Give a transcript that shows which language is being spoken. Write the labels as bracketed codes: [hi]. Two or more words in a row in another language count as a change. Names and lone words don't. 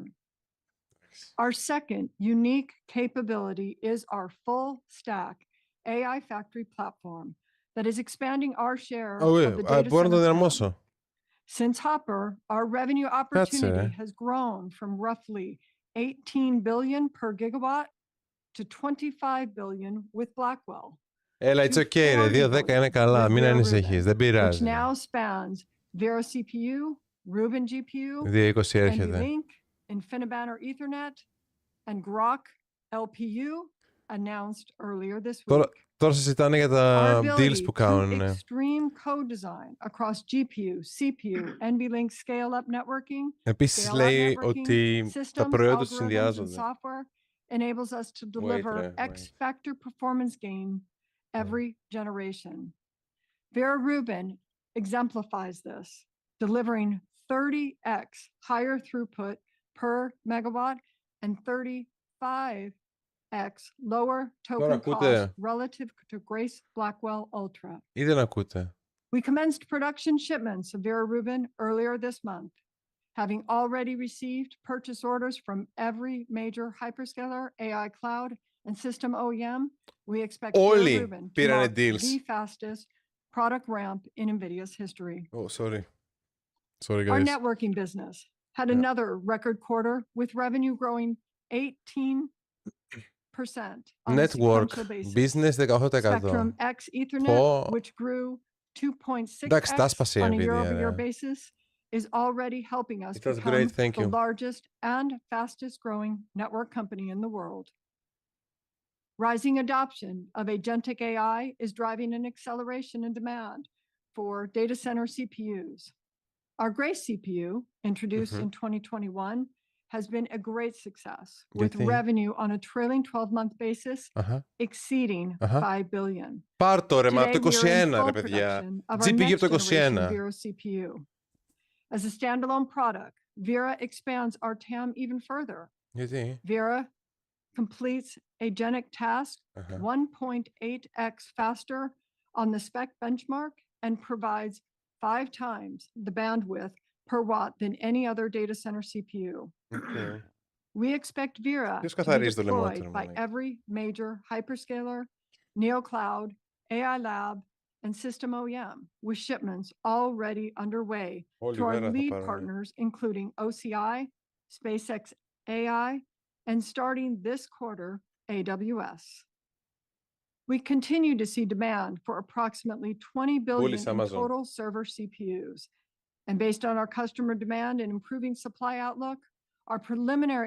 [en] Our second unique capability is our full stack AI factory platform that is expanding our share of the data center spend. Since Hopper, our revenue opportunity has grown from roughly $18 billion per gigawatt to $25 billion with Blackwell. [el] Έλα, [en] it's okay, [el] ρε, 2-10 είναι καλά, μην ανησυχείς, δεν πειράζει. [en] Which now spans Vera CPU, Rubin GPU, [el] 220 έρχεται. [en] NVLink, InfiniBand or Ethernet, and Grok LPU announced earlier this week. [el] Τώρα συζητάνε για τα deals που κάνουν. [en] Extreme code design across GPU, CPU, NVLink scale-up networking. [el] Επίσης λέει ότι τα προϊόντα τους συνδυάζονται. [en] Enables us to deliver X-factor performance gain every generation. Vera Rubin exemplifies this, delivering 30x higher throughput per megawatt and 35x lower token cost relative to Grace Blackwell Ultra. [el] Ή δεν ακούτε. [en] We commenced production shipments of Vera Rubin earlier this month. Having already received purchase orders from every major hyperscaler, AI cloud, and system OEM, we expect Vera Rubin to mark the fastest product ramp in NVIDIA's history. Oh, sorry. Sorry, Our guys. networking business had Yeah. another record quarter with revenue growing 18% on a Network sequential basis. business 18%. Spectrum X Ethernet, [el] Πω. [en] which grew [el] Εντάξει, τα [en] 2.6x [el] έσπασε η [en] on a Nvidia, year-over-year [el] ρε. [en] basis, is already helping us It was become great, thank the you. largest and fastest growing network company in the world. Rising adoption of agentic AI is driving an acceleration in demand for data center CPUs. Our Grace CPU, introduced in 2021, has been a great success, with [el] Γιατί? [en] revenue on a trailing 12-month basis [el] Αχα. [en] exceeding [el] Αχα. [en] $5 billion. [el] Πάρ' το ρε, μα [en] Today, [el] το [en] we are in [el] 21 ρε [en] full [el] παιδιά. [en] production of our [el] GPU από [en] next [el] το [en] generation [el] 21. [en] Vera CPU. As a standalone product, Vera expands our TAM even further. [el] Γιατί? [en] Vera completes agentic tasks 1.8x faster on the spec benchmark and provides 5 times the bandwidth per watt than any other data center CPU. Okay. We expect Vera [el] Ποιος [en] to be [el] καθαρίζει το λαιμό του, [en] deployed [el] ρε [en] by [el] μαλάκα? [en] every major hyperscaler, neocloud, AI lab, and system OEM, with shipments already underway [el] Όλη [en] to our [el] μέρα θα [en] lead [el] πάρουν. [en] partners, including OCI, SpaceX AI, and starting this quarter, AWS. We continue to see demand for approximately 20 billion [el] Πούλησε [en] in [el] Amazon. [en] total server CPUs. And based on our customer demand and improving supply outlook, our preliminary